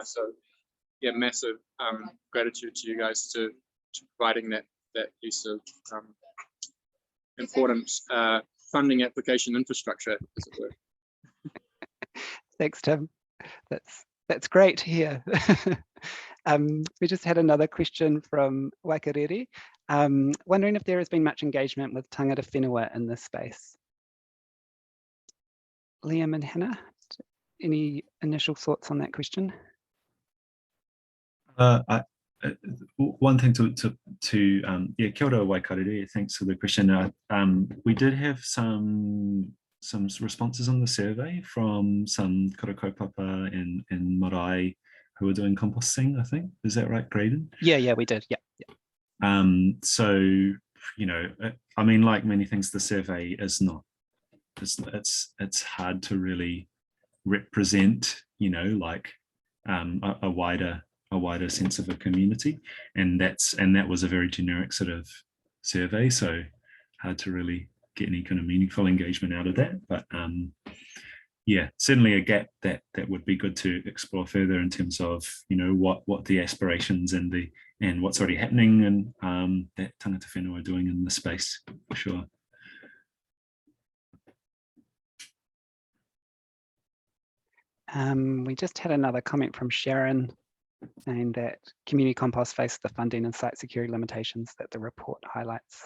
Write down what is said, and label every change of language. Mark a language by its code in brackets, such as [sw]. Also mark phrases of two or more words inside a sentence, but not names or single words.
[en] So yeah, massive gratitude to you guys to providing that piece of important funding application infrastructure, as it were. Thanks, Tim. That's great to hear. We just had another question from Waikariri, wondering if there has been much engagement with [mi] tangata whenua [en] in this space. Liam and Hannah, any initial thoughts on that question? One thing yeah, [mi] kia ora Waikariri, [en] thanks for the question. We did have some responses on the survey from some [mi] kura kaupapa [en] and marae who are doing composting, I think. Is that right, Graydon? Yeah, we did. Yeah. So, you know, I mean, like many things, the survey is not, it's hard to really represent, you know, like a wider sense of a community, and that was a very generic sort of survey, so hard to really get any kind of meaningful engagement out of that. But yeah, certainly a gap that would be good to explore further in terms of, you know, what the aspirations and what's already happening and that [mi] tangata whenua [en] are doing in the space, for sure. We just had another comment from Sharon saying that community compost face the funding and site security limitations that the report highlights.